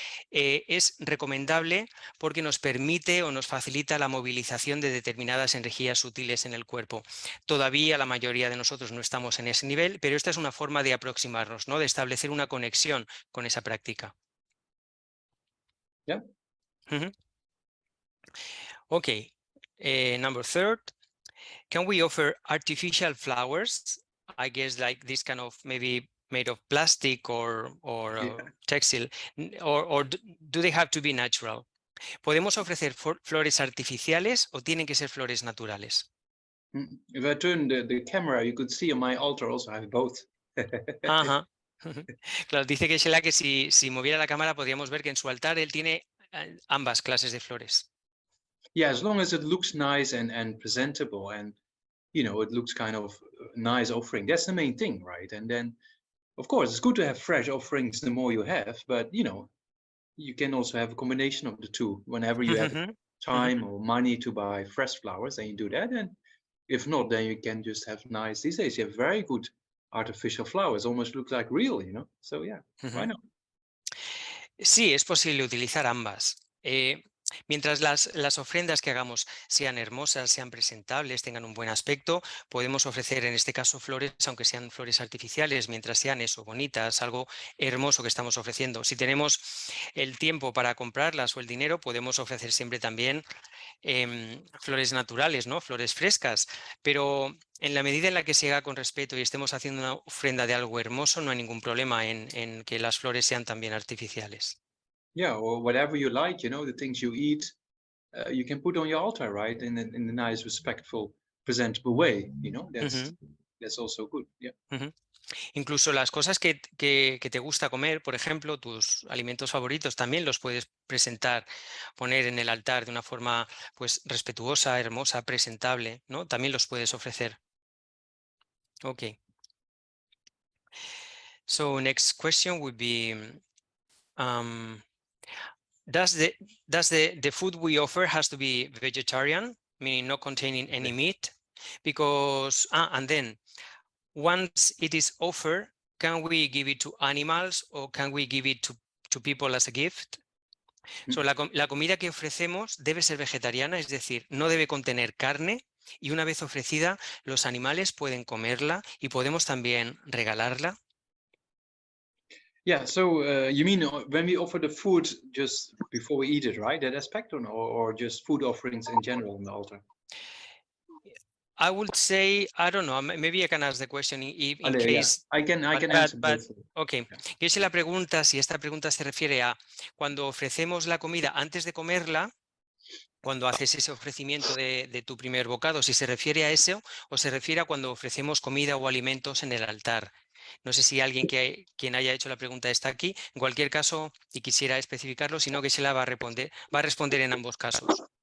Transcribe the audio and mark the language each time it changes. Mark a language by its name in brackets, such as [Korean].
[Spanish] Es recomendable porque nos permite o nos facilita la movilización de determinadas energías sutiles en el cuerpo. Todavía la mayoría de nosotros no estamos en ese nivel, pero esta es una forma de aproximarnos, ¿no? De establecer una conexión con esa práctica. [English] Yeah. Okay, number 3, can we offer artificial flowers? I guess like this kind of maybe made of plastic or Yeah. textile, or do they have to be natural? [Spanish] ¿Podemos ofrecer flores artificiales o tienen que ser flores naturales? [English] If I turn the camera, you could see on my altar also I have both. Ajá. [Spanish] Claro, dice Geshe-la que si moviera la cámara podríamos ver que en su altar él tiene ambas clases de flores. [English] Yeah, as long as it looks nice and presentable, and you know, it looks kind of nice offering. That's the main thing, right? And then, of course, it's good to have fresh offerings the more you have, but you know, you can also have a combination of the two. Whenever you have time or money to buy fresh flowers, then you do that. And if not, then you can just have nice. These days, you have very good artificial flowers, almost look like real, you know. So yeah, why not? [Spanish] Sí, es posible utilizar ambas. Mientras las ofrendas que hagamos sean hermosas, sean presentables, tengan un buen aspecto, podemos ofrecer en este caso flores, aunque sean flores artificiales, mientras sean eso, bonitas, algo hermoso que estamos ofreciendo. Si tenemos el tiempo para comprarlas o el dinero, podemos ofrecer siempre también flores naturales, ¿no? Flores frescas, pero en la medida en la que se haga con respeto y estemos haciendo una ofrenda de algo hermoso, no hay ningún problema en que las flores sean también artificiales. [English] Yeah, or whatever you like, you know, the things you eat, you can put on your altar, right? In a nice, respectful, presentable way, you know, that's also good, yeah. [Spanish] Incluso las cosas que te gusta comer, por ejemplo, tus alimentos favoritos, también los puedes presentar, poner en el altar de una forma pues respetuosa, hermosa, presentable, ¿no? También los puedes ofrecer. [English] Okay. So next question would be, does the food we offer has to be vegetarian, meaning not containing any meat? Because, and then, once it is offered, can we give it to animals or can we give it to people as a gift? So, [Spanish] la comida que ofrecemos debe ser vegetariana, es decir, no debe contener carne, y una vez ofrecida, los animales pueden comerla y podemos también regalarla. [English] Yeah, so you mean when we offer the food just before we eat it, right? That aspect, or just food offerings in general on the altar? I would say, I don't know, maybe I can ask the question in case... Yeah. I can answer both. [Spanish] Okay, Geshe la pregunta, si esta pregunta se refiere a cuando ofrecemos la comida antes de comerla, cuando haces ese ofrecimiento de tu primer bocado, si se refiere a eso o se refiere a cuando ofrecemos comida o alimentos en el altar. No sé si alguien quien haya hecho la pregunta está aquí. En cualquier caso, y quisiera especificarlo, sino que se la va a responder en ambos casos.